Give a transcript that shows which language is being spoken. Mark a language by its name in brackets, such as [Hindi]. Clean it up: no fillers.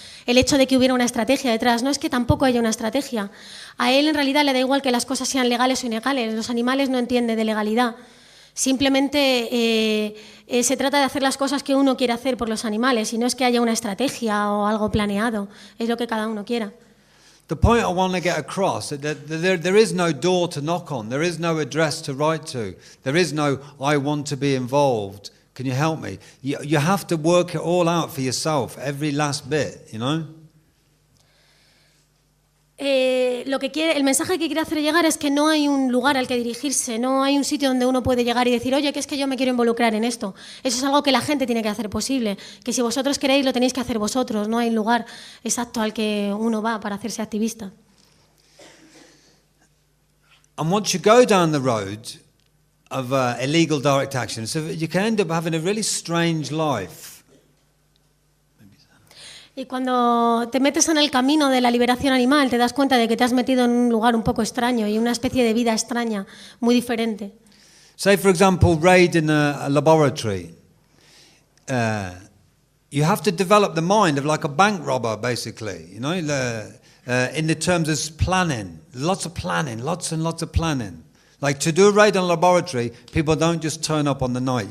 [Spanish] El hecho de que hubiera una estrategia detrás, no es que tampoco haya una estrategia. A él en realidad le da igual que las cosas sean legales o ilegales, los animales no entienden de legalidad. Simplemente se trata de hacer las cosas que uno quiere hacer por los animales y no es que haya una estrategia o algo planeado, es lo que cada uno quiera. [English] The point I want to get across is that there is no door to knock on, there is no address to write to, there is no I want to be involved. Can you help me? You have to work it all out for yourself, every last bit, you know? [Spanish] El mensaje que quiere hacer llegar es que no hay un lugar al que dirigirse, no hay un sitio donde uno puede llegar y decir, oye, que es que yo me quiero involucrar en esto. Eso es algo que la gente tiene que hacer posible, que si vosotros queréis lo tenéis que hacer vosotros, no hay un lugar exacto al que uno va para hacerse activista. [English] And once you go down the road of illegal direct action, so you can end up having a really strange life. [Spanish] Y cuando te metes en el camino de la liberación animal, te das cuenta de que te has metido en un lugar un poco extraño y una especie de vida extraña, muy diferente. [English] Say, for example, raid in a laboratory. You have to develop the mind of like a bank robber, basically, you know, in the terms of planning. Lots of planning, lots and lots of planning. Like to do a raid on a laboratory, people don't just turn up on the night.